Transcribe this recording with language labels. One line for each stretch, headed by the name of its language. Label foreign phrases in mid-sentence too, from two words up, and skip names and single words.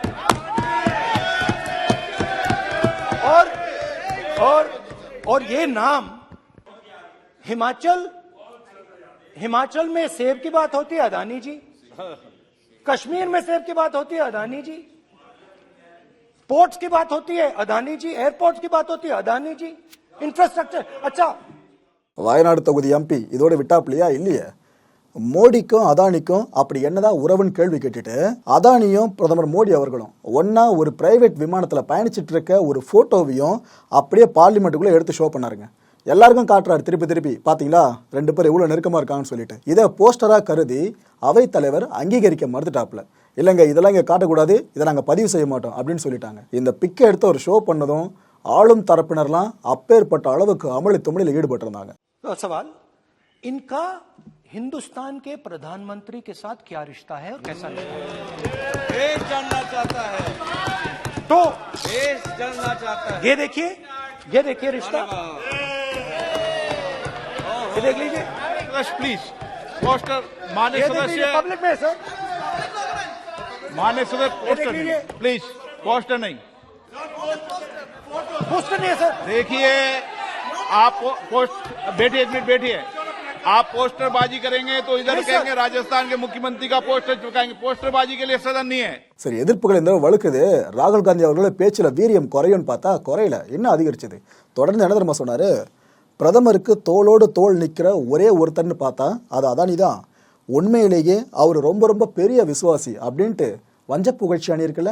Hindi: और ये नाम हिमाचल में सेब की बात होती है, अदानी जी. कश्मीर में सेब की बात होती है, अदानी जी. पोर्ट्स की बात होती है, अदानी जी. एयरपोर्ट्स की बात होती है, अदानी जी. इंफ्रास्ट्रक्चर. अच्छा,
Tamil: வயநாடு தொகுதி எம்பி இதோட விட்டாப்லையா இல்லையே? மோடிக்கும் அதானிக்கும் அப்படி என்னதான் உறவுன்னு கேள்வி கேட்டுட்டு, அதானியும் பிரதமர் மோடி அவர்களும் ஒன்னா ஒரு பிரைவேட் விமானத்தில் பயணிச்சுட்டு இருக்க ஒரு போட்டோவையும் அப்படியே பார்லிமெண்ட்டுக்குள்ள எடுத்து ஷோ பண்ணாருங்க. எல்லாருக்கும் காட்டுறாரு திருப்பி பாத்தீங்களா, 2 பேர் எவ்வளவு நெருக்கமா இருக்காங்கன்னு சொல்லிட்டு. இதை போஸ்டரா கருதி அவை தலைவர் அங்கீகரிக்க மறுத்துட்டாப்ல. இல்லைங்க, இதெல்லாம் இங்க காட்டக்கூடாது, இதை நாங்க பதிவு செய்ய மாட்டோம் அப்படின்னு சொல்லிட்டாங்க. இந்த பிக்கை எடுத்து ஒரு ஷோ பண்ணதும் ஆளும் தரப்பினர்லாம் அப்பேற்பட்ட அளவுக்கு அமளி துமளியில் ஈடுபட்டு இருந்தாங்க.
Hindi: सवाल, इनका हिंदुस्तान के प्रधानमंत्री के साथ क्या रिश्ता है और कैसा रिश्ता है? देश जानना चाहता है, तो देश जानना चाहता है. ये देखिए रिश्ता, ये देख लीजिए.
English: please poster
Hindi: माननीय सदस्य, पब्लिक में सर, माननीय सदस्य पोस्टर देख लीजिए.
English: please, poster
Hindi: नहीं. पोस्टर नहीं है सर. देखिए, आप बैठिए, 1 मिनट बैठिए. आप पोस्टरबाजी करेंगे तो इधर कहेंगे राजस्थान के मुख्यमंत्री का पोस्टर चिपकाएंगे. पोस्टरबाजी के लिए सदन नहीं है.
Tamil: சரி, எதிர்ப்புகள் இந்த வழுக்குது. ராகுல் காந்தி அவர்களோட பேச்சுல வீரியம் குறையும்னு பார்த்தா குறையல, இன்னும் அதிகரிச்சது. தொடர்ந்து என்ன தெரியுமா சொன்னாரு? பிரதமருக்கு தோளோடு தோள் நிற்கிற ஒரே ஒருத்தர்னு பார்த்தா அது அதானி தான். உண்மையிலேயே அவர் ரொம்ப பெரிய விசுவாசி அப்படின்ட்டு வஞ்ச புகழ்ச்சி அணியிருக்குல்ல.